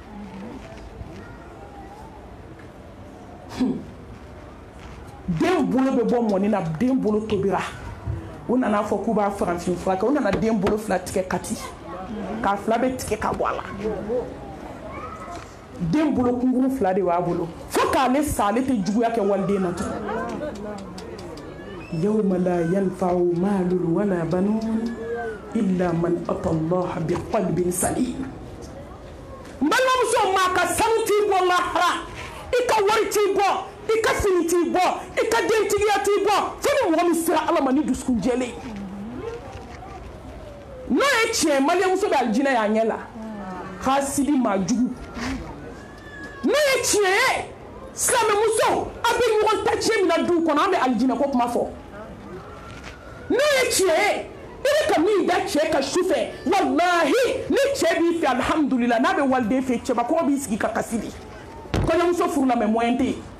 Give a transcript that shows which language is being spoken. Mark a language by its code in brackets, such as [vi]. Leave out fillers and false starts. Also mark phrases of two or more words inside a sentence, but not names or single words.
[bm] den bolo bɛ bɔ mɔni na den bolo tobira u nana fɔ k'u b'a farafin fura kɛ u nana den bolo fila tigɛ kati k'a fila bɛ tigɛ ka bɔ a la den bolo kunkuru fila de b'a bolo fo k'ale sa ale tɛ juguya kɛ waliden na tugun [ar] يوم لا ينفع مال ولا بنون إلا من أتى الله بقلب سليم [bm] n balimamuso maa ka sanu t'i bɔ lahara i ka wari t'i bɔ i ka fini t'i bɔ i ka dentigiya t'i bɔ fo ni mɔgɔ min sera ala ma ni dusukun jɛlen n'o ye tiɲɛ maliyamuso bɛ alijinɛ y'a ɲɛ la hasidi maa jugu n'o ye tiɲɛ ye silamɛmuso a bɛ ɲɔgɔn ta tiɲɛ min na duw kɔnɔ an bɛ alijinɛ ko kuma fɔ n'o ye tiɲɛ ye i bɛ ka min da cɛ ka su fɛ walahi ni cɛ b'i fɛ alihamudulila n'a bɛ waliden fɛ cɛbakɔrɔ b'i sigi ka kasi di kɔɲɔmuso furula mɛ moyen tɛ yen